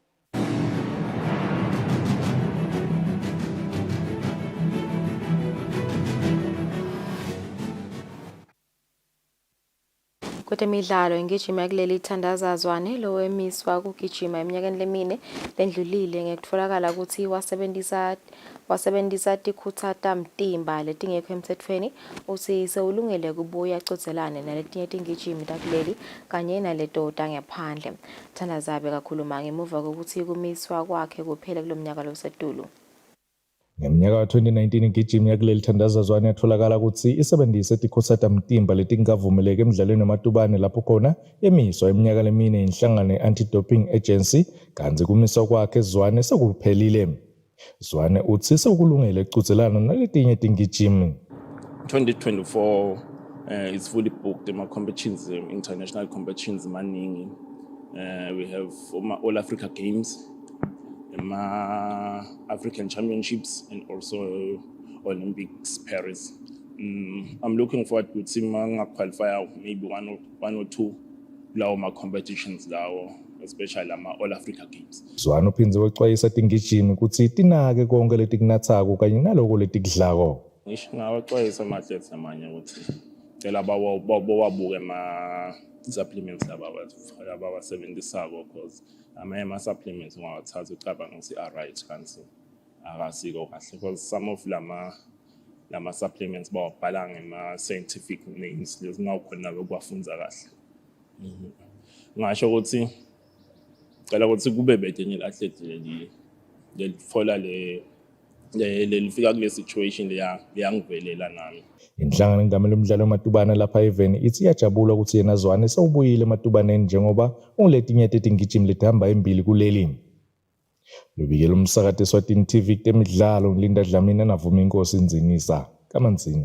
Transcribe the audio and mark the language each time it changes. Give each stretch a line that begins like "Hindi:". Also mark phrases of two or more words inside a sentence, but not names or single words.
Swati: Kwemidlalo ingijima kuleli thandazazwane lo emiswa kugijima eminyakeni lemine lendlulile ngekutfolakala ukuthi wasebenzisa tikhutata mtimba letingekho emthethweni uthi sewulungele kubuya acodzelane naletinye tingijimi takuleli kanye naleto tangaphandle. Thandazabe kakhuluma ngemuva kokuthi kumiswa kwakhe kuphele kulomnyaka losetulu. Ngeminyaka wa-2019 igijimi yakuleli thandazazwane yatholakala ukuthi isebenzise tikhosata mtimba letingavumeleki emidlalweni yamatubane lapho khona emiswa iminyaka lemine inhlangano ye-Anti-Doping Agency kanti kumiswa kwakhe Zwane sekuphelile. Zwane uthi sekukulungele ukucudzelana naletinye tingijimi.
English: 2024 is fully booked competitions, international competitions maningi. We have all Africa Games, African Championships, and also Olympics Paris. I'm looking forward to seeing qualify maybe one or two competitions now, especially all Africa Games.
Swati: Zwane uphindze wexwayisa tingijimi ukuthi tinake konke letikunatsako kanye naloko letikudlako. Ngisho ngawaxwayisa ama-athletes namanye ukuthi cela bawabuke supplements abawasebenzisako because ama-supplements ungawathatha ucabanga ukuthi right kanti akasiko kahle because
English: some of
Swati: lama supplements bawabhala ngama-
English: scientific names
Swati: lezingawukhona ukuwafundza kahle. Ngasho ukuthi cela ukuthi kube bedenye i-athlete lelitfola lelifika kule situation leyangivelela nami. Inhlangano engamela umdlalo wamatubane lapha eveni ithi iyajabula ukuthi yena Zwane sewubuyile ematubaneni njengoba unguletinye tetingijimi letihamba embili kuleli. Lobikela umsakazo Eswatini TV kutemidlalo ngilinda Dlamini navuma inkosi Nzinisa kaManzini.